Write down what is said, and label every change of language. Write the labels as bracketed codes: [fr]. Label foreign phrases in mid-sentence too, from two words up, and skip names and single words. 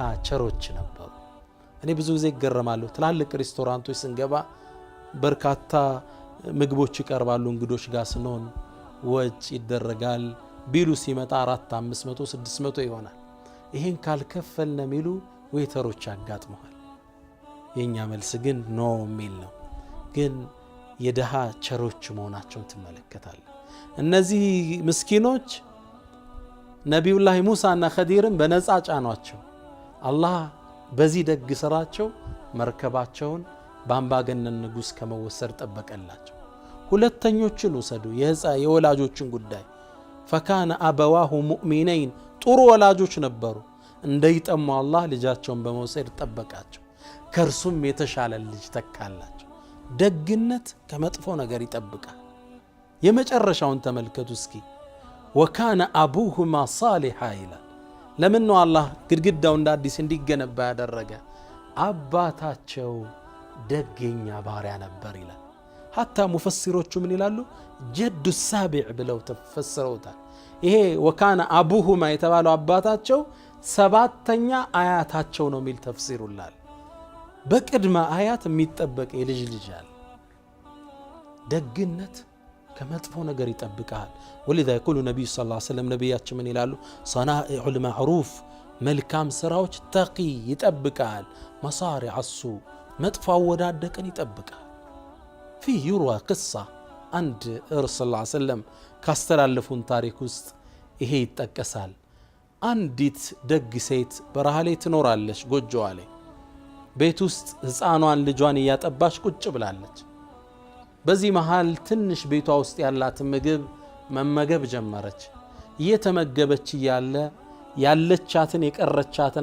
[am] ቸሮች ነበሩ እኔ ብዙ ጊዜ ይገረማለሁ ትላልቅ ሬስቶራንቶች ስንገባ በርካታ ምግቦች ይቀርባሉ እንግዶች ጋር ስንሆን ወጭ ይደረጋል ቢሉ ሲመጣ 400 500 600 ይሆናል ይሄን ካልከፈልነ ሚሉ ዌተሮች ያጋጥመዋል የኛ መልስ ግን ኖ ሚል ነው ግን የደሃ ቸሮች መሆናቸውን ትመለከታለህ እነዚህ ምስኪኖች ነብዩላህ ሙሳና ኸዲርን በነፃ ጫኗቸው አላህ በዚህ ደግ ስራቸው መርከባቸውን በአምባገነን ንጉስ ከመወሰድ ጠበቀላቸው ሁለተኞችን ወሰዱ የወላጆችን ጉዳይ [ar] فكان أبواه مؤمنين [am] ጥሩ ወላጆች ነበሩ እንደይጠሙ አላህ ልጃቸውን በመውሰድ ጠበቃቸው ከርሱም የተሻለ ልጅ ተካላቸው ደግነት ከመጥፎ ነገር ይጠብቃል የመጨረሻውን ተመልከቱ እስኪ [ar] وكان أبوهما صالحا [am] ይላል ለምን ነው አላህ ግድግዳው እንደ አዲስ እንዲገነባ ያደረገ አባታቸው ደገኛ ባሪያ ነበር ይላል حتى ሙፈሲሮቹ ምን ይላሉ ጀዱ ሳቢዕ ብለው ተፈሰሩታል ይሄ [ar] وكان أبوهما [am] የተባለው አባታቸው ሰባተኛ አያታቸው ነው ሚል ተፍሲሩላል በቅድመ አያት የሚጠበቅ የልጅ ልጅ አለ ደግነት ከመጥፎ ነገር ይጠብቃል [ar] ولذا يقول النبي صلى الله عليه وسلم [am] ነብያችን ምን ይላሉ [ar] صنائع المعروف [am] መልካም ስራዎች تقي ይጠብቃል [ar] مصارع السوء [am] መጥፎ አወዳደቅን ይጠብቃል [ar] في يروى قصة عند الرسول صلى الله عليه وسلم [am] ካስተላለፉን ታሪክ ውስጥ ይሄ ይጠቀሳል አንዲት ደግ ሴት በረሃ ላይ ትኖራለች ጎጆዋ ላይ ቤት ውስጥ ህፃኗን ልጇን ያጠባች ቁጭ ብላለች በዚህ መሃል ትንሽ ቤቷ ውስጥ ያላት ምግብ መመገብ ጀመረች እየተመገበች ያለ ያለቻትን የቀረቻትን